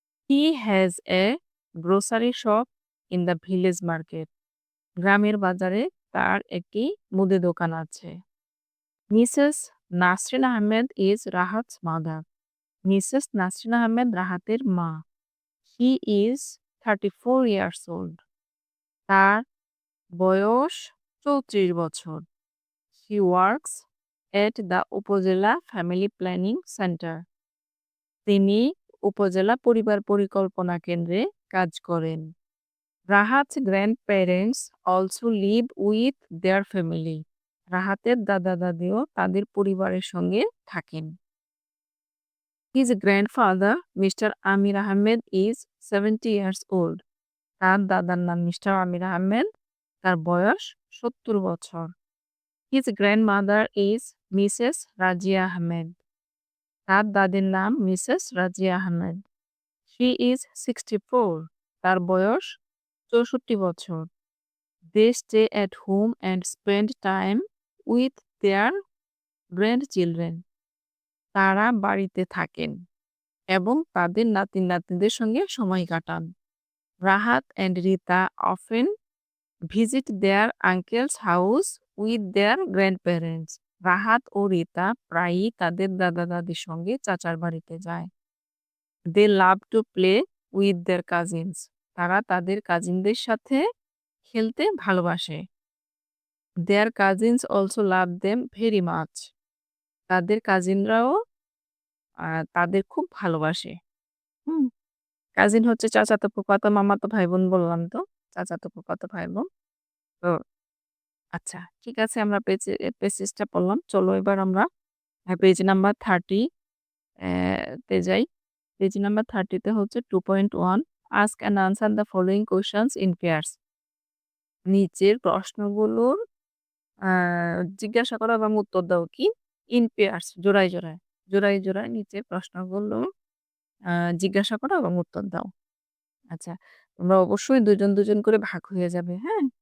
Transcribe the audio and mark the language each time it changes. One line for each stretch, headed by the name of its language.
English: He has a grocery shop in the village market.
Bangla: গ্রামের বাজারে তার একটি মুদি দোকান আছে।
English: Mrs Nasrin Ahmed is Rahat's mother. Mrs Nasrin Ahmed
Bangla: রাহাতের মা।
English: She is 34 years old.
Bangla: তার বয়স 34 বছর।
English: She works at the Upazila family planning centre.
Bangla: তিনি উপজেলা পরিবার পরিকল্পনা কেন্দ্রে কাজ করেন।
English: Rahat's grandparents also live with their family.
Bangla: রাহাতের দাদা-দাদিও তাদের পরিবারের সঙ্গে থাকেন।
English: His grandfather, Mr. Amir Ahmed, is 70 years old.
Bangla: তার দাদার নাম মিস্টার আমির আহমেদ। তার বয়স 70 বছর।
English: His grandmother is Mrs. Razia Ahmed.
Bangla: তার দাদির নাম Mrs Razia Ahmed.
English: She is 64.
Bangla: তার বয়স 64 বছর।
English: They stay at home and spend time with their grandchildren.
Bangla: তারা বাড়িতে থাকেন এবং তাদের নাতি-নাতনিদের সঙ্গে সময় কাটান।
English: Rahat and Rita often visit their uncle's house with their grandparents.
Bangla: Rahat ও রিতা প্রায়ই তাদের দাদা-দাদির সঙ্গে চাচার বাড়িতে যায়।
English: They love to play with their cousins.
Bangla: তারা তাদের কাজিনদের সাথে খেলতে ভালোবাসে।
English: Their cousins also love them very much.
Bangla: তাদের কাজিনরাও তাদের খুব ভালোবাসে। হুম? কাজিন হচ্ছে চাচাতো, ফুফাতো, মামাতো ভাই-বোন বললাম তো। চাচাতো, ফুফাতো ভাই-বোন। তো আচ্ছা, ঠিক আছে আমরা পেজটা পড়লাম। চলো এবার আমরা পেজ নাম্বার 30 তে যাই। পেজ নাম্বার 30 তে হচ্ছে
English: 2.1 Ask and answer the following questions in pairs.
Bangla: নিচের প্রশ্নগুলোর জিজ্ঞাসা করো এবং উত্তর দাও কি? ইন পেয়ার্স জোড়ায়, জোড়ায়। জোড়ায়, জোড়ায় নিচের প্রশ্নগুলো জিজ্ঞাসা করো এবং উত্তর দাও। আচ্ছা, তোমরা অবশ্যই ২ জন ২ জন করে ভাগ হয়ে যাবে, হ্যাঁ?